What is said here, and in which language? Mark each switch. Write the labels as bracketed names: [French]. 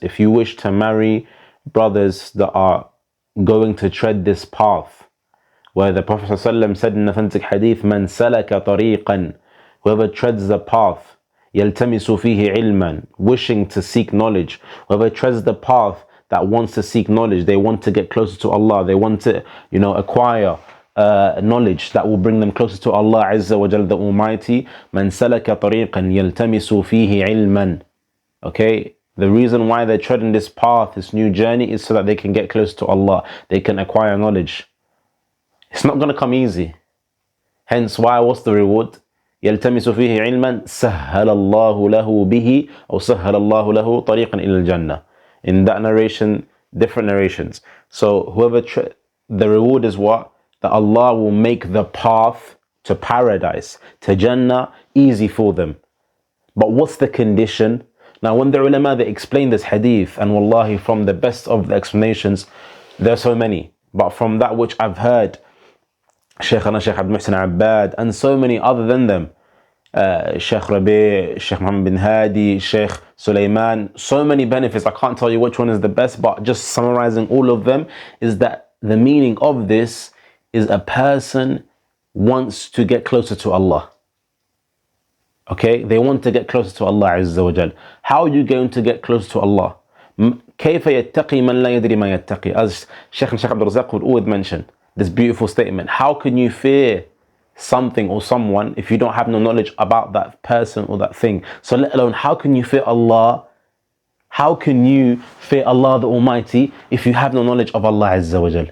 [English] If you wish to marry brothers that are going to tread this path, where the Prophet ﷺ said in the authentic hadith, [Arabic] "Man salaka tariqan," [English] whoever treads the path, [Arabic] يَلْتَمِسُ فِيهِ عِلْمًا, [English] wishing to seek knowledge, whoever treads the path that wants to seek knowledge, they want to get closer to Allah, they want to, acquire knowledge that will bring them closer to Allah Azza wa Jal, the Almighty. [Arabic] مَنْ سَلَكَ طَرِيقًا يَلْتَمِسُ فِيهِ عِلْمًا. [English] Okay, the reason why they're treading this path, this new journey, is so that they can get closer to Allah, they can acquire knowledge. It's not going to come easy. Hence why, what's the reward? [Arabic] يلتمس فيه علما سهل الله له به أو سهل الله له طريقا إلى الجنة. [English] In that narration, different narrations. So the reward is what? That Allah will make the path to paradise, to Jannah, easy for them. But what's the condition? Now when the ulama, they explain this hadith, and wallahi, from the best of the explanations, there are so many, but from that which I've heard, Shaykhana Shaykh Abdul Muhsin Abbad, and so many other than them, Shaykh Rabi, Shaykh Muhammad bin Hadi, Shaykh Sulaiman, so many benefits. I can't tell you which one is the best, but just summarizing all of them is that the meaning of this is a person wants to get closer to Allah. Okay, they want to get closer to Allah Azza wa Jal. How are you going to get closer to Allah? [Arabic] كيف يتقي من لا يدري ما يتقي? [English] As Sheikh Abdul Razak would always mention this beautiful statement. How can you fear something or someone if you don't have no knowledge about that person or that thing? So let alone, how can you fear Allah? How can you fear Allah the Almighty if you have no knowledge of Allah Azza wa Jal?